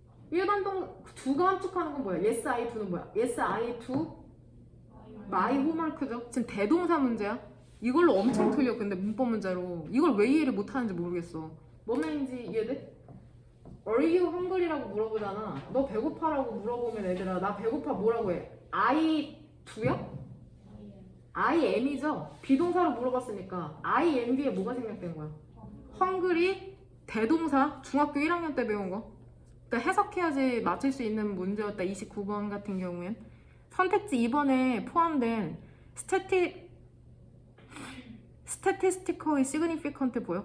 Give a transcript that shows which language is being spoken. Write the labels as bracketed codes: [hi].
[ko] 일반 do가 함축하는 건 뭐야? [en] Yes, I do는 [ko] 뭐야? [en] Yes, I do my homework죠. [ko] 지금 대동사 문제야. 이걸로 엄청 틀려. 근데 문법 문제로 이걸 왜 이해를 못하는지 모르겠어. 뭔 말인지 이해돼? [en] Are you hungry [ko] 라고 물어보잖아. 너 배고파라고 물어보면 애들아 나 배고파 뭐라고 해? [en] I do야? I am이죠. [ko] 비동사로 물어봤으니까 I am 뒤에 뭐가 생략된 거야? hungry 대동사 중학교 1학년 때 배운 거. 그러니까 해석해야지 맞출 수 있는 문제였다. 29번 같은 경우엔 선택지 2번에 포함된 [en] statistically significant [ko] 보여?